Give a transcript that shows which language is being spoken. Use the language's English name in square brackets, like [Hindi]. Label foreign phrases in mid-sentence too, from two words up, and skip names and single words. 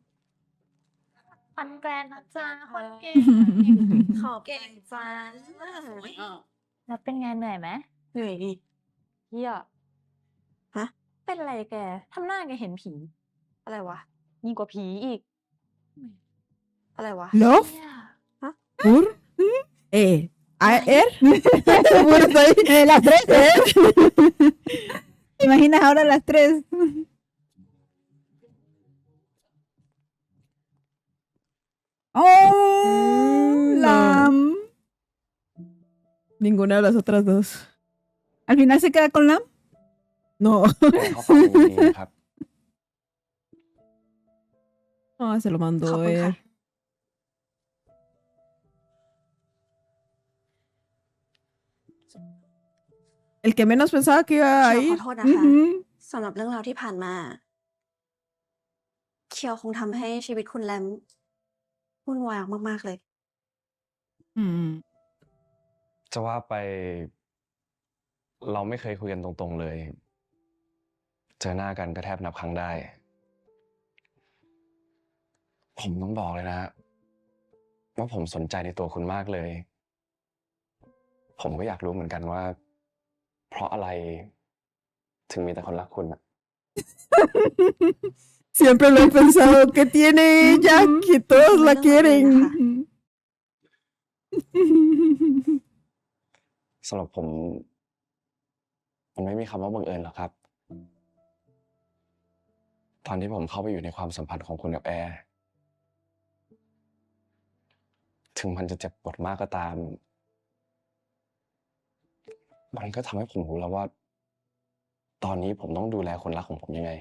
[Thai] คอนแกรนนะจ๊ะคนเก่ง ขอบเก่งจัง แล้วเป็นไงเหนื่อยไหม เหนื่อยดิ เฮีย ฮะ เป็นอะไรแกทำหน้าแกเห็นผี อะไรวะ ยิ่งกว่าผีอีก อะไรวะ Love. เชี่ย [Spanish] Pur. A er. Pur soy. Las 3. ¿Te imaginas ahora las 3? Oh, Lam. Ninguna de las otras dos. ¿Al final se queda con Lam? No. [Thai] เขาฟังดีๆนะครับ [Spanish] Ah, se lo mandó [Thai] ขอบคุณค่ะ [Spanish] él. El que menos pensaba que iba a [Thai] เคียวขอ [Spanish] ir. [Thai] โทษนะคะ [Spanish] Ujú. [Thai] สำหรับเรื่องราวที่ผ่านมา เคียวคงทำให้ชีวิตคุณแรมวุ่นวายมากๆเลย Mm. จะว่าไป เราไม่เคยคุยกันตรงๆเลย เจอหน้ากันก็แทบนับครั้งได้ ผมต้องบอกเลยนะ ว่าผมสนใจในตัวคุณมากเลย ผมก็อยากรู้เหมือนกันว่า เพราะอะไร ถึงมีแต่คนรักคุณอะ [Spanish] Siempre lo he pensado que tiene ella, que todos la quieren. [Thai] สำหรับผม มันไม่มีคำว่าบังเอิญหรอกครับ ตอนที่ผมเข้าไปอยู่ในความสัมพันธ์ของคุณกับแอร์ ถึงมันจะเจ็บปวดมากก็ตาม มันก็ทำให้ผมรู้แล้วว่า ตอนนี้ผมต้องดูแลคนรักของผมยังไง